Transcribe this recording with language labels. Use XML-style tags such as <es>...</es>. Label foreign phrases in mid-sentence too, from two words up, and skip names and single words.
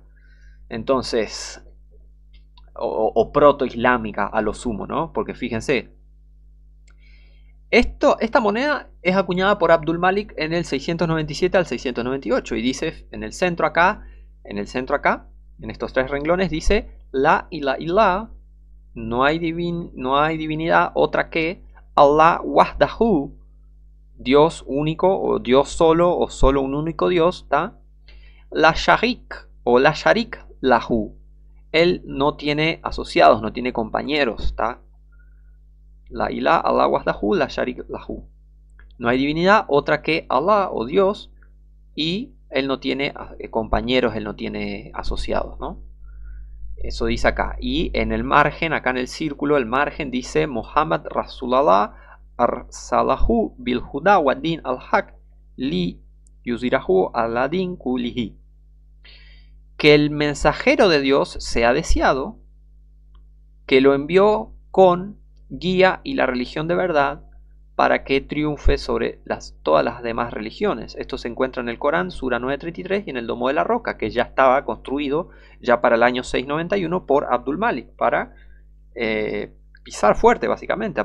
<es>Entonces, o proto-islámica a lo sumo, ¿no? Porque fíjense, esta moneda es acuñada por Abdul Malik en el 697 al 698 y dice en el centro acá, en estos tres renglones dice</es> <ar>لا إله إلا الله,</ar> <es>no hay divinidad otra que</es> <ar>الله وحده,</ar> <es>Dios único o Dios solo o solo un único Dios, ¿tá?</es> <ar>لا شريك</ar> <es>o</es> <ar>لا شريك له,</ar> <es>él no tiene asociados, no tiene compañeros, ¿está?</es> <ar>لا إله الله وحده لا شريك له.</ar> <es>No hay divinidad otra que Allah o Dios y él no tiene compañeros, él no tiene asociados, ¿no? Eso dice acá. Y en el margen, acá en el círculo, el margen dice</es> <ar>محمد رسول الله أرسله بالهدى ودين الحق ليظهره على الدين كله.</ar> <es>Que el mensajero de Dios sea deseado, que lo envió con guía y la religión de verdad para que triunfe sobre todas las demás religiones. Esto se encuentra en el Corán, Sura 933 y en el Domo de la Roca, que ya estaba construido ya para el año 691 por Abdul Malik, para pisar fuerte básicamente.</es>